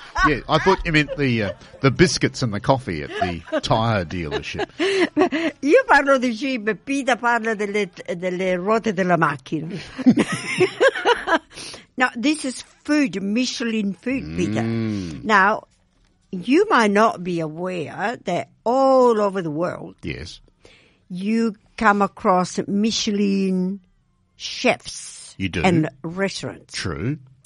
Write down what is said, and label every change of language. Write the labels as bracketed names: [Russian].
[English] Yeah, I thought you meant the biscuits and the coffee at the tire dealership. [Italian] Io parlo di cibo, Peter parla delle ruote della macchina. [English] Now, this is food, Michelin food, Peter. Now, you might not be aware that all over the world, yes, you come across Michelin chefs. You do. And restaurants. True.